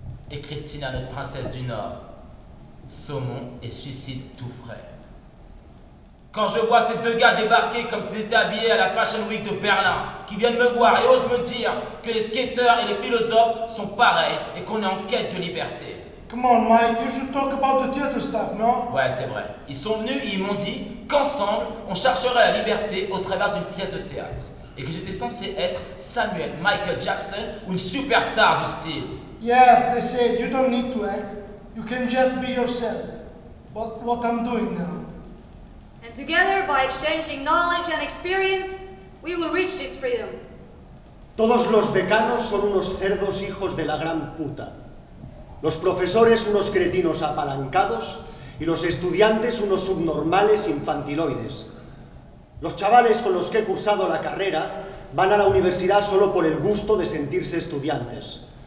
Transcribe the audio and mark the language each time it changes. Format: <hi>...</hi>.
<fr>Et Christina, notre princesse du Nord. Saumon et suicide tout frais. Quand je vois ces deux gars débarquer comme s'ils étaient habillés à la Fashion Week de Berlin, qui viennent me voir et osent me dire que les skateurs et les philosophes sont pareils et qu'on est en quête de liberté.</fr> <en>Come on, Mike, you should talk about the theater stuff, no?</en> <fr>Ouais, c'est vrai. Ils sont venus et ils m'ont dit qu'ensemble, on chercherait la liberté au travers d'une pièce de théâtre. Et que j'étais censé être Samuel Michael Jackson ou une superstar du style.</fr> <en>Yes, they said you don't need to act. You can just be yourself. But what I'm doing now. And together, by exchanging knowledge and experience, we will reach this freedom.</en> <es>Todos los decanos son unos cerdos hijos de la gran puta. Los profesores unos cretinos apalancados y los estudiantes unos subnormales infantiloides. Los chavales con los que he cursado la carrera van a la universidad solo por el gusto de sentirse estudiantes.</es>